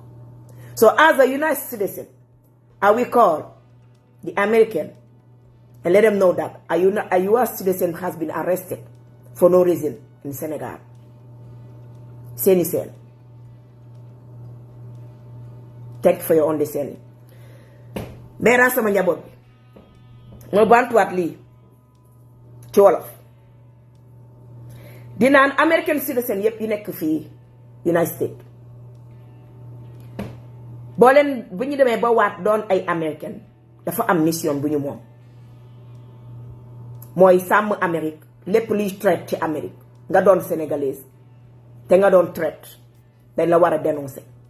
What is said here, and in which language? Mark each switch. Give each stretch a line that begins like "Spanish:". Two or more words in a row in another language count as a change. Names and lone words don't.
English: So as a United citizen, I will call the American and let them know that a US citizen has been arrested for no reason in Senegal. Seni Sen. Thank you for your understanding.
Wolof: Mera sama njaboot bi mo bantuwaat lii ci wolof di naan
English: American citizen
Wolof: yépp yi nekk fii United States boo leen bu ñu demee ba waat doon ay American dafa am mission bu ñu moom mooy sàmm Amérique lépp luy traite ci Amérique nga doon sénégalaise te nga doon traite dañ la war a dénoncer.